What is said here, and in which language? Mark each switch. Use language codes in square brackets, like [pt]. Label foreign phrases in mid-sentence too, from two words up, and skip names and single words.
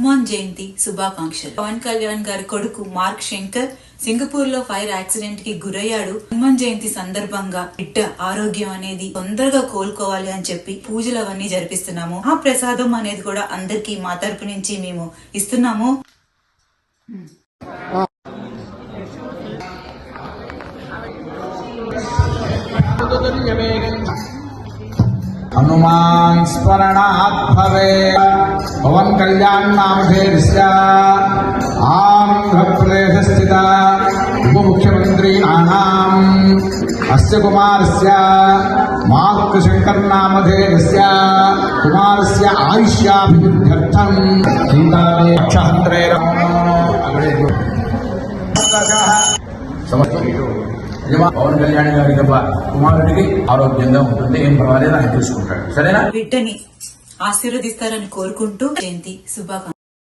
[te] జయంతి శుభాకాంక్షలు. పవన్ కళ్యాణ్ గారి కొడుకు మార్క్ శంకర్ సింగపూర్ లో [en] fire accident [te] కి గురయ్యాడు. హనుమాన్ జయంతి సందర్భంగా బిడ్డ ఆరోగ్యం అనేది తొందరగా కోలుకోవాలి అని చెప్పి పూజలు అవన్నీ జరిపిస్తున్నాము. ఆ ప్రసాదం అనేది కూడా అందరికి మా తరపు నుంచి మేము ఇస్తున్నాము. [sa] हनुमान स्मरणात् भवेत्। पवन कल्याण नामधेयस्य आंध्र प्रदेश स्थित उप मुख्यमंत्री अस्य कुमारस्य मार्क शंकर नामधेयस्य कुमारस्य आयुष्याभिवृद्ध्यर्थं सीतादेक्षहन्त्रे [te] పవన్ కళ్యాణ్ గారి కుమారుడికి ఆరోగ్యంగా ఉంటుంది, ఏం పర్వాలేదు ఆయన చూసుకుంటాడు. సరేనా? బిడ్డని ఆశీర్వదిస్తారని కోరుకుంటూ జయంతి శుభాకాంక్షలు.